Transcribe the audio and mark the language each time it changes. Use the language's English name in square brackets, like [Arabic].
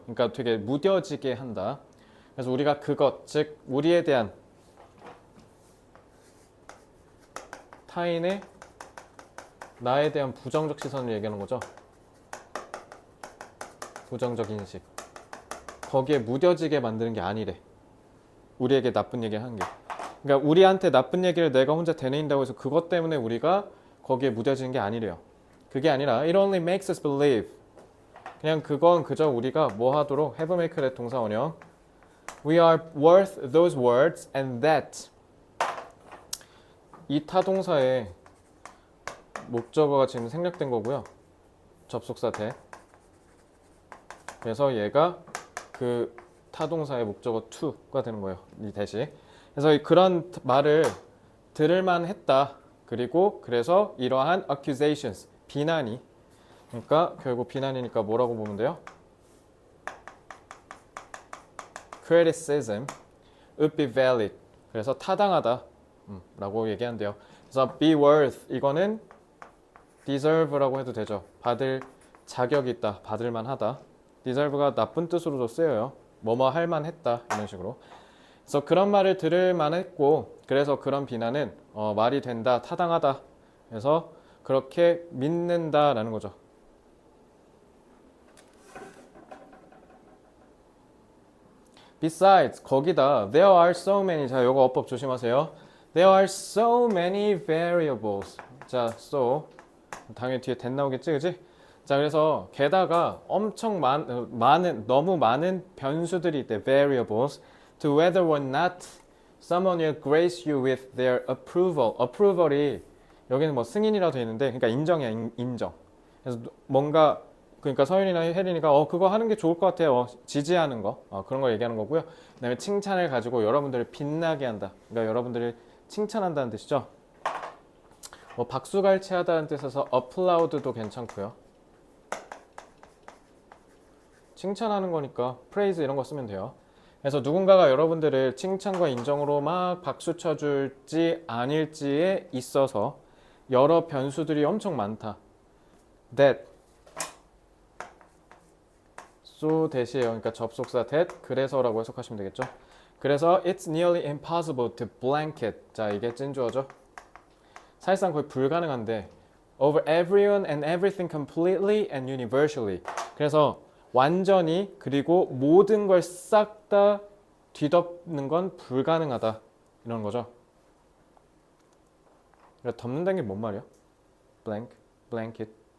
[Korean] 그러니까 되게 무뎌지게 한다. 그래서 우리가 그것, 즉 우리에 대한 타인의 나에 대한 부정적 시선을 얘기하는 거죠. 부정적 인식. 거기에 무뎌지게 만드는 게 아니래. 우리에게 나쁜 얘기를 하는 게. 그러니까 우리한테 나쁜 얘기를 내가 혼자 되뇌인다고 해서 그것 때문에 우리가 거기에 무뎌지는 게 아니래요. [English] 그게 아니라 it only makes us believe. [Korean] 그냥 그건 그저 우리가 뭐 하도록 have make의 동사 원형 [English] we are worth those words [Korean] and that 이 타동사에 목적어가 지금 생략된 거고요. 접속사 대 그래서 얘가 그 타동사의 목적어 to가 되는 거예요. 이 대시 그래서 그런 말을 들을만 했다. 그리고 그래서 이러한 accusations 비난이 그러니까 결국 비난이니까 뭐라고 보면 돼요? [English] criticism would be valid. [Korean] 그래서 타당하다 라고 얘기한대요. 그래서 be worth 이거는 deserve라고 해도 되죠. 받을 자격이 있다. 받을 만하다. deserve가 나쁜 뜻으로도 쓰여요. 뭐뭐 할 만했다. 이런 식으로. 그래서 그런 말을 들을 만했고 그래서 그런 비난은 말이 된다, 타당하다. 그래서 그렇게 믿는다라는 거죠. [English] Besides, [Korean] 거기다 [English] there are so many. [Korean] 자, 요거 어법 조심하세요. [English] There are so many variables. [Korean] 자, so 당연히 뒤에 that 나오겠지, 그지? 자, 그래서 게다가 엄청 너무 많은 변수들이 있대. [English] variables to whether or not someone will grace you with their approval. [Korean] approval이 여기는 뭐 승인이라고 되어 있는데, 그러니까 인정이야, 인정. 그래서 뭔가 그러니까 서윤이나 혜린이가 그거 하는 게 좋을 것 같아요. 지지하는 거 그런 걸 얘기하는 거고요. 그다음에 칭찬을 가지고 여러분들을 빛나게 한다. 그러니까 여러분들을 칭찬한다는 뜻이죠. 뭐 박수갈채하다는 뜻에서 applaud도 괜찮고요. 칭찬하는 거니까 praise 이런 거 쓰면 돼요. 그래서 누군가가 여러분들을 칭찬과 인정으로 막 박수 쳐줄지 아닐지에 있어서 여러 변수들이 엄청 많다. That so that이에요. 그러니까 접속사 that 그래서라고 해석하시면 되겠죠. [English] 그래서 it's nearly impossible to blanket. [Korean] 자, 이게 찐주어죠. 사실상 거의 불가능한데 [English] over everyone and everything completely and universally. [Korean] 그래서 완전히 그리고 모든 걸 싹 다 뒤덮는 건 불가능하다. 이런 거죠. 그러니까 덮는다는 게 뭔 말이야? [English] blanket.